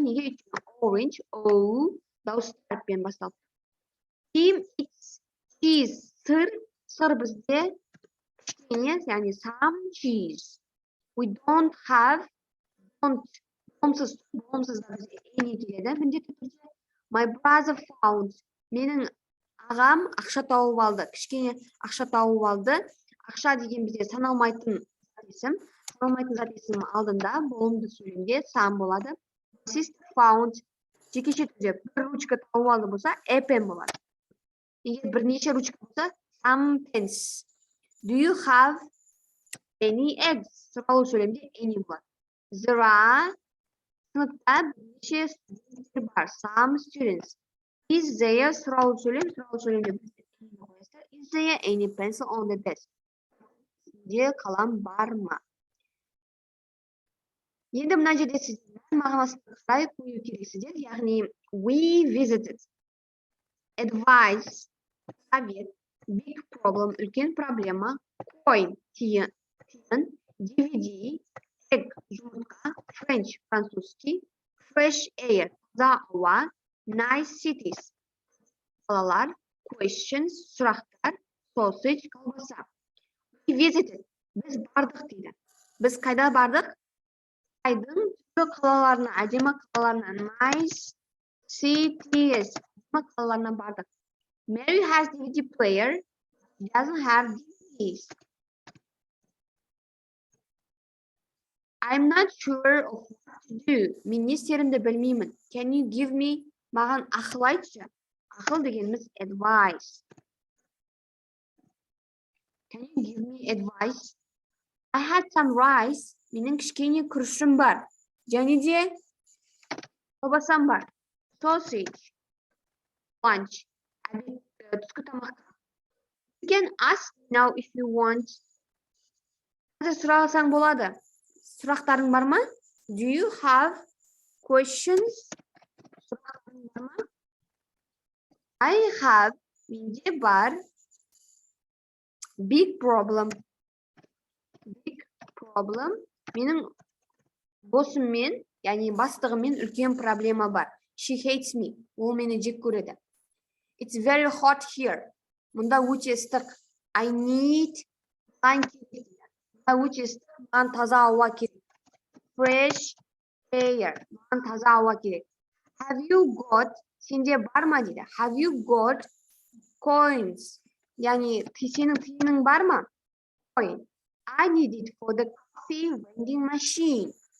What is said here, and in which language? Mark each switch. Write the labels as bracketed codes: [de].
[kk] Неге өйткені [en] orange, [kk] o дауысты әріппен басталып. [en] Team eats cheese. [kk] Сыр бізде кішкене, яғни [en] some cheese. We don't have [kk] болымсыз да бізде [en] any [kk] келеді. Міндетті түрде [en] my brother found. [kk] Менің ағам ақша тауып алды. Кішкене ақша тауып алды. Ақша деген бізде саналмайтын есім. Саналмайтын зат есім алдында болымды сөйлемде some болады. [en] Sister found. [kk] Жекеше түрде бір ручка тауып алды болса, [en] a pen [kk] болады. Егер бірнеше ручка болса, [en] some pens. Do you have any eggs? [kk] Сұраулы сөйлемде any болады. [en] There are [kk] сыныпта бірнеше студенттер бар. [en] Some students. Is there [kk] сұраулы сөйлемде [en] is there any pencil on the desk? [kk] Сізде қалам бар ма? Енді мына жерде сіздер мағынасын қарай қою керексіздер. [en] Яғни we visited. Advice, [ru] совет, [en] big problem, [kk] үлкен проблема, [en] coin, тиын, DVD, egg, жұмыртқа, French, [ru] французский, [en] fresh air, [kk] таза ауа, [en] nice cities, қалалар, questions, сұрақтар, sausage, колбаса. We visited. [kk] Біз бардық дейді. Біз қайда бардық? Қытайдың түрлі қалаларына, әдемі қалаларына, [en] nice cities, [kk] қалаларына бардық. [en] Mary has DVD player. She doesn't have DVDs. I'm not sure of what to do. [kk] Мен не істерімді білмеймін. [en] Can you give me? [kk] Маған ақыл айтшы. Ақыл дегеніміз advice. [en] Can you give me advice? I had some rice. [kk] Менің кішкене күрішім бар. Және де колбасам бар. [en] Sausage. Lunch. [kk] Түскі тамақта. [en] You can ask now if you want. [kk] Сұрасаң болады. Сұрақтарың бар ма? [en] Do you have questions? [kk] Сұрақтарың бар ма? [en] I have, [kk] менде бар. [en] Big problem. Big problem. [kk] Менің босыммен, яғни бастығыммен үлкен проблема бар. [en] She hates me. [kk] Ол мені жек көреді. [en] It's very hot here. [kk] Мұнда өте ыстық. [en] I need blanket. [kk] Мұнда өте ыстық. Маған таза ауа керек. [en] Fresh air. [kk] Маған таза ауа керек. [en] Have you got, [kk] сенде бар ма дейді. [en] Have you got coins? [kk] Яғни сенің тиының бар ма? [en] Coin. I need it for the coffee vending machine.